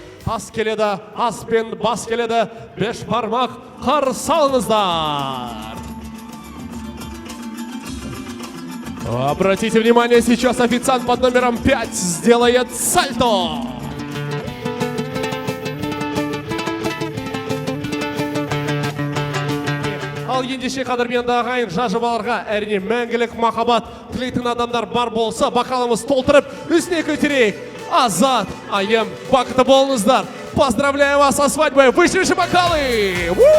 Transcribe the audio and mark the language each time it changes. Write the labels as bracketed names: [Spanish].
[Kazakh] Ас келеді, ас пен бас келеді, 5 бармақ қарсы алыңыздар. [Russian] Обратите внимание, сейчас официант под номером 5 сделает сальто. [Kazakh] Ал ендеше қадірменді ағайын, жажыбаларға әрине мәңгілік махаббат тілейтін адамдар бар болса, бақалымыз толтырып, үстіне көтерейік. Азат, Айым, бақытты болыңыздар. [Russian] Поздравляю вас со свадьбой. Выше бокалы!